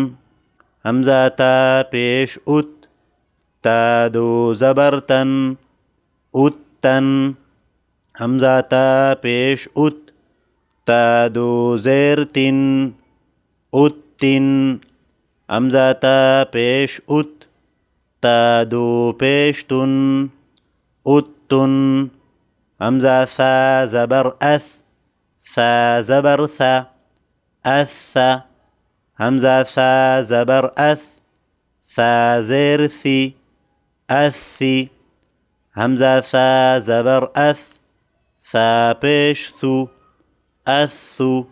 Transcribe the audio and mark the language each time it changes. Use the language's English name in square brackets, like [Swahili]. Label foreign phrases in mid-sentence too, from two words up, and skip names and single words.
[Urdu] حمزہ تا پیش ات، تا دو زبر تن، ات تن۔ حمزہ تا پیش ات، تا دو زیر تن، ات تن۔ حمزہ تا پیش ات، تا دو پیش تن، ات تن۔ حمزہ ثا زبر اث، ثا زبر ثا، اث۔ حمزہ ثا زبر اث، ثا زیر ثی، اثی۔ حمزہ ثا زبر اث، ثا پیش ثو، اثو۔